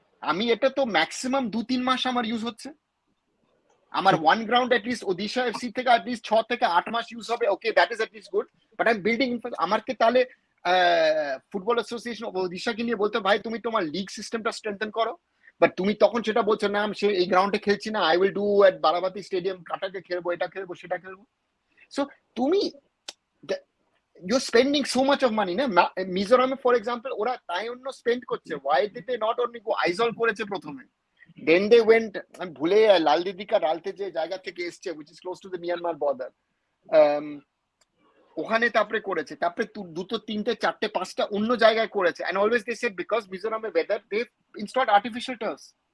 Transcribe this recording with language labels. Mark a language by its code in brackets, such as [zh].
[bn] আমি এটা তো ম্যাক্সিমাম 2-3 মাস আমার ইউজ হচ্ছে, আমার one ground at least Odisha FC থেকে এট লিস্ট 6 থেকে 8 মাস ইউজ হবে, [en] okay that is at least good, but I am building [bn] আমাকে তাহলে ফুটবল অ্যাসোসিয়েশন অফ ওডিশাকে নিয়ে বলতে, ভাই তুমি তোমার লিগ সিস্টেমটা স্ট্রেংথেন করো, বাট তুমি তখন সেটা বলছো না আমি এই গ্রাউন্ডে খেলছি না, [en] I will do at Barabati stadium, [bn] কাটাকে খেলবো, এটা খেলবো সেটা খেলবো। [en] So তুমি you're spending so much of money না। [bn] মিজোরামে ফর এক্সাম্পল ওরা তাই অন্য স্পেন্ড করছে, [en] why did they not only go [bn] Aizawl করেছে প্রথমে, then they went, আমি ভুলে লালদিদিকা রালতে যে জায়গা থেকে এসছে [en] which is close to the Myanmar border, [bn] ওখানে তারপরে করেছে, তারপরে 2-3-4-5টা অন্য জায়গায় করেছে, [en] and always they said because Mizoram weather they installed artificial turfs.